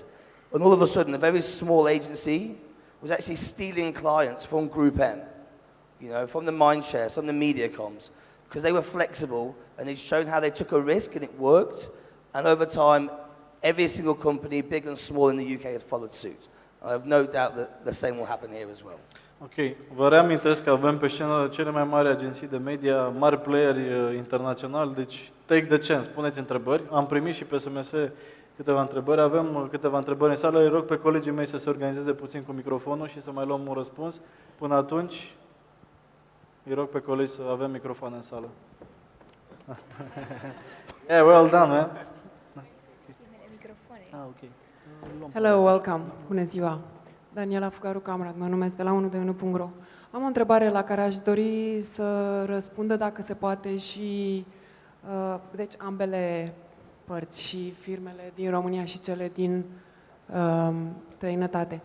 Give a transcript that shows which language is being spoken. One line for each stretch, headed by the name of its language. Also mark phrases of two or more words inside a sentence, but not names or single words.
English: And all of a sudden, a very small agency was actually stealing clients from Group M, you know, from the Mindshare, from the Mediacoms, because they were flexible and they'd shown how they took a risk and it worked. And over time, every single company, big and small in the UK, has followed suit. I have no doubt that the same will happen here as well.
Romanian: Ok, vă reamintesc că avem pe scenă cele mai mari agenții de media, mari playeri internaționali, deci
English: take the chance,
Romanian: puneți întrebări. Am primit și pe SMS câteva întrebări, avem câteva întrebări în sală, îi rog pe colegii mei să se organizeze puțin cu microfonul și să mai luăm un răspuns. Până atunci, îi rog pe colegi să avem microfoane în sală.
English: Yeah, well done, man. Okay. Hello, welcome.
Romanian: Bună ziua. Daniela Fugaru Camrat, mă numesc de la 121.ro. Am o întrebare la care aș dori să răspundă, dacă se poate, și deci ambele părți, și firmele din România și cele din străinătate.